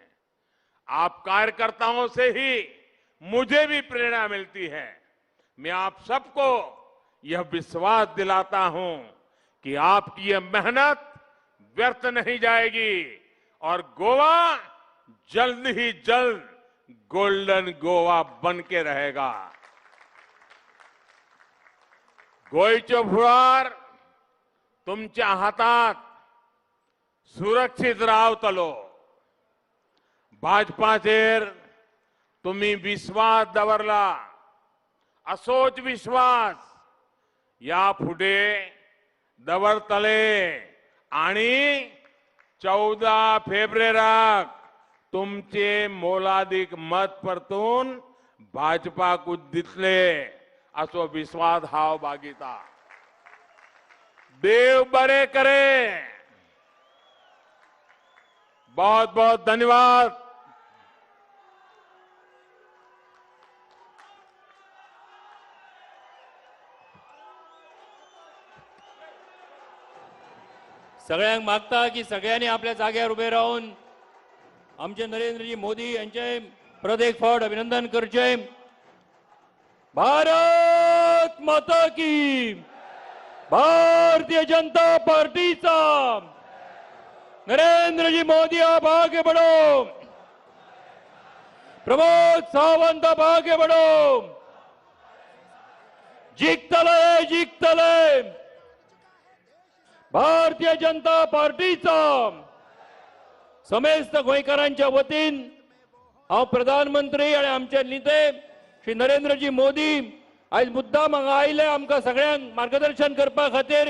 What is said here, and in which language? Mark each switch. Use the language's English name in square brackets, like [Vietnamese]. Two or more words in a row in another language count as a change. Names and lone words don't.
[Hindi] आप कार्यकर्ताओं से ही मुझे भी प्रेरणा मिलती है। मैं आप सबको यह विश्वास दिलाता हूं कि आपकी यह मेहनत व्यर्थ नहीं जाएगी और गोवा जल्द ही जल्द गोल्डन गोवा बन के रहेगा। [Konkani] गोयचो फुडार तुमच्या हातात सुरक्षित रावतलो। भाजपाचेर तुम्ही विश्वास दवरला, असोच विश्वास या फुडे दवरतले आणि 14 फेब्रुवारीक तुमचे मोलादीक मत परतून भाजपाक दितले असो विश्वास हांव बागिता। देव बरे करे। [Hindi] बहुत बहुत धन्यवाद। [Konkani] सगळ्यांक मागता की सगळ्यांनी आपल्या जाग्यार उभे राहून आमचे नरेंद्रजी मोदी यांचे परत एक फावट अभिनंदन करचे। [Hindi] भारत माता की, भारतीय जनता पार्टीचा, नरेंद्रजी मोदी आप आगे बढ़ो, प्रमोद सावंत आप आगे बढ़ो, [Konkani] जिंकतले जिंकतले। भारतीय जनता पार्टीचा समेस्त गोंयकारांच्या वतीन हांव प्रधानमंत्री आणि आमचे नेते श्री नरेंद्रजी मोदी आज मुद्दाम हांगा आयले आमकां सगळ्यांक मार्गदर्शन करपा खातीर।